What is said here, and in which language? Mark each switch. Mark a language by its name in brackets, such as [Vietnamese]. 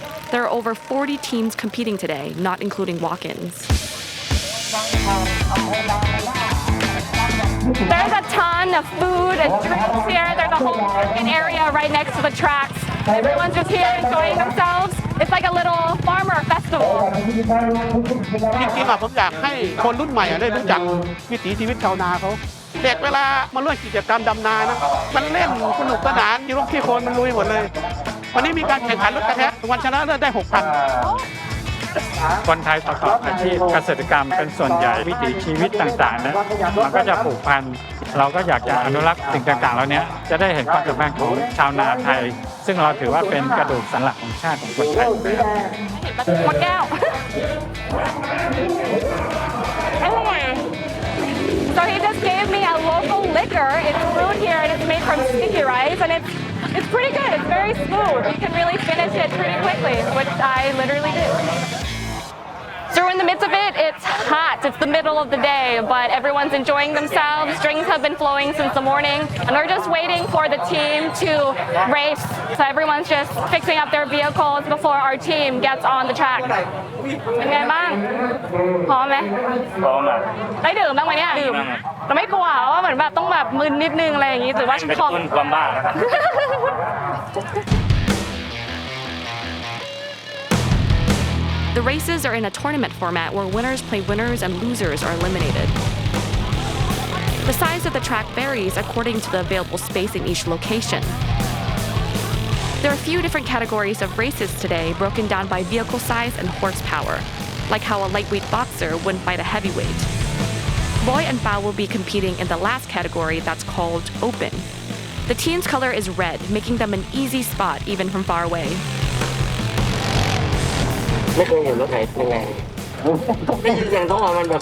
[English] There are over 40 teams competing today, not including walk-ins. There's a ton of food and drinks here. There's a whole market area right next to the tracks. Everyone's just here enjoying themselves. It's like a little farmer festival. [Thai] จริงๆผมอยากให้คนรุ่นใหม่ได้รู้จักวิถีชีวิตชาวนาเขาเด็กเวลามาร่วมกิจกรรมดำนานะมันเล่นสนุกสนานอยู่รอบที่โคนมันลุยหมดเลยวันนี้มีการแข่งขันรถกระแทกวันชนะเลิศได้ 6,000 คนไทยประกอบอาชีพเกษตรกรรมเป็นส่วนใหญ่วิถีชีวิตต่างๆนะมันก็จะผูกพันเราก็อยากจะอนุรักษ์สิ่งต่างๆเหล่านี้จะได้เห็นความสำคัญของชาวนาไทยซึ่งเราถือว่าเป็นกระดูกสันหลังของชาติของคนไทย หมดแก้ว [English] So he just gave me a local liquor. It's brewed here and it's made from sticky rice and it's pretty good. It's very smooth. You can really finish it pretty quickly, which I literally do. So we're in the midst of it. It's hot. It's the middle of the day, but everyone's enjoying themselves. Drinks have been flowing since the morning, and we're just waiting for the team to race. So everyone's just fixing up their vehicles before our team gets on the track. [Thai] เป็นไงบ้างพร้อมไหม พร้อมอ่ะ ได้ดื่มบ้างไหมเนี่ยดื่มแต่ไม่กลัวว่าเหมือนแบบต้องแบบมึนนิดนึงอะไรอย่างงี้หรือว่าฉัน เป็น คอม ต้นความบ้า [English] The races are in a tournament format where winners play winners and losers are eliminated. The size of the track varies according to the available space in each location. There are a few different categories of races today broken down by vehicle size and horsepower, like how a lightweight boxer wouldn't fight a heavyweight. Boy and Bao will be competing in the last category that's called open. The team's color is red, making them an easy spot even from far away. [Thai] ไม่เคยเห็นรถไหนแรงได้ยินเสียงท้องมันแบบ